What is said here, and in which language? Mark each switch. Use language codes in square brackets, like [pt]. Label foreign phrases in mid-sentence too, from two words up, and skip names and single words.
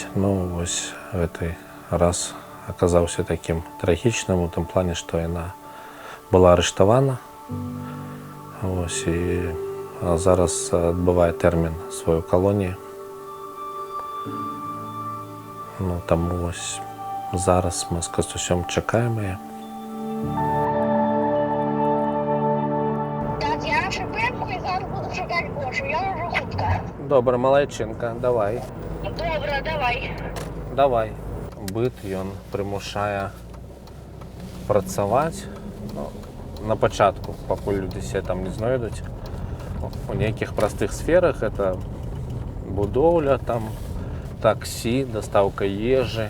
[be] Вось гэты раз аказаўся такім трагічным у тым плане, што яна была арыштавана. Ось, і зараз адбывае тэрмін сваёй калоніі. Таму вось зараз мы з Кастусём чакаем яе. [uk] Так, я шипенку і зараз буду шукати Гошу, я вже хутка. [be] Добра, малайчынка, давай. [uk] Добре, давай. Давай. [be] Быт, ён прымушае працаваць. На пачатку, пакуль людзі себе там не знойдуць. У нейкіх простых сферах это будоўля, там таксі, дастаўка ежы.